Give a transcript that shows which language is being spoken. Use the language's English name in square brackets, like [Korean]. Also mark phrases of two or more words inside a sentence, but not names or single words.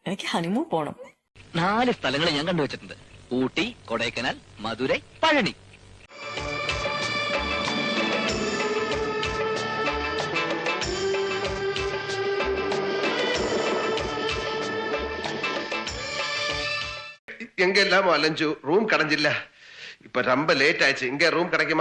[Malayalam] എനിക്ക് ഹണിമൂൺ പോണം. 4 സ്ഥലങ്ങൾ ഞാൻ കണ്ടുവച്ചിട്ടുണ്ട്. ഊട്ടി, കൊടൈക്കനാൽ, മധുരൈ, പഴനി. [Tamil] எங்கெல்லாம் அலைஞ்சு ரூம் கிடைஞ்சில்ல. இப்ப ரொம்ப லேட் ஆயிடுச்சு. இங்க ரூம் கிடைக்குமா?